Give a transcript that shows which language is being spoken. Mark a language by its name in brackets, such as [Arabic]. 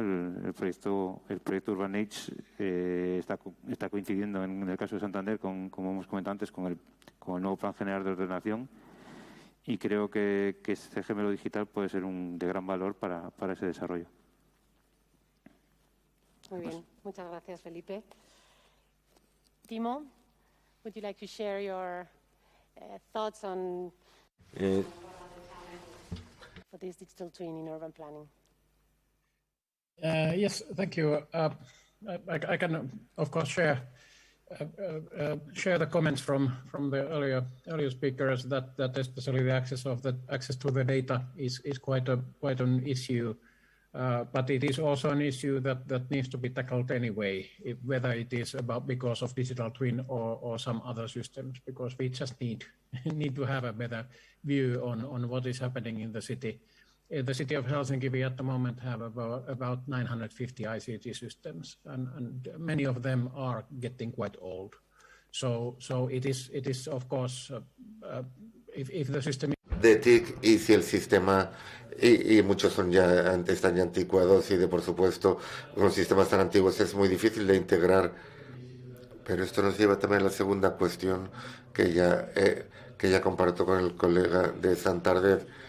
[Spanish] El proyecto Urban Age está coincidiendo en el caso de Santander, como hemos comentado antes, con el nuevo Plan General de Ordenación, y creo que este gemelo digital puede ser de gran valor para ese desarrollo. Muy bien, muchas gracias, Felipe. [English] Timo, would you like to share your thoughts on for this digital twin in urban planning? Yes, thank you. I can, of course, share the comments from the earlier speakers that especially the access to the data is quite an issue. But it is also an issue that needs to be tackled anyway, whether it is because of digital twin or some other systems, because we just need to have a better view on what is happening in the city. In the city of Helsinki, we at the moment have about 950 ICT systems, and many of them are getting quite old. So it is of course if the system [Spanish] de TIC, y si el sistema, y muchos están ya anticuados, y por supuesto con sistemas tan antiguos es muy difícil de integrar. Pero esto nos lleva también a la segunda cuestión que ya comparto con el colega de Santander.